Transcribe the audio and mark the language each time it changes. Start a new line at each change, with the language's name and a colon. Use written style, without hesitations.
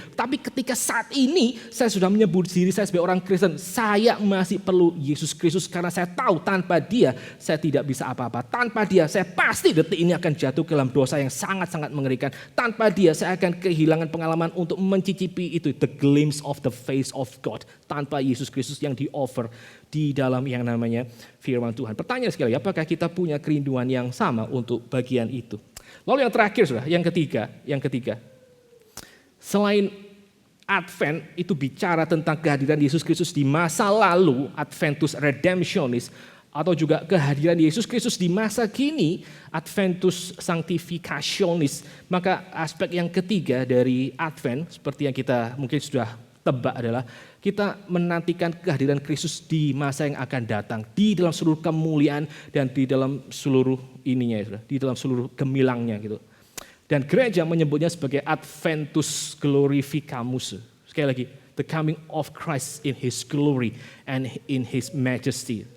Indonesian: Tapi ketika saat ini saya sudah menyebut diri saya sebagai orang Kristen. Saya masih perlu Yesus Kristus karena saya tahu tanpa Dia saya tidak bisa apa-apa. Tanpa Dia saya pasti detik ini akan jatuh ke dalam dosa yang sangat-sangat mengerikan. Tanpa Dia saya akan kehilangan pengalaman untuk mencicipi itu.
English: The glimpse of the face of God.
Indonesian: Tanpa Yesus Kristus yang di-offer di dalam yang namanya firman Tuhan. Pertanyaan sekali, apakah kita punya kerinduan yang sama untuk bagian itu? Lalu yang terakhir, saudara, yang ketiga. Selain Advent itu bicara tentang kehadiran Yesus Kristus di masa lalu, Adventus Redemptionis, atau juga kehadiran Yesus Kristus di masa kini, Adventus Sanctificationis. Maka aspek yang ketiga dari Advent, seperti yang kita mungkin sudah tebak adalah kita menantikan kehadiran Kristus di masa yang akan datang, di dalam seluruh kemuliaan dan di dalam seluruh ininya, di dalam seluruh gemilangnya gitu. Dan gereja menyebutnya sebagai Adventus Glorificamus. Sekali lagi,
English: the coming of Christ in His glory and in His majesty.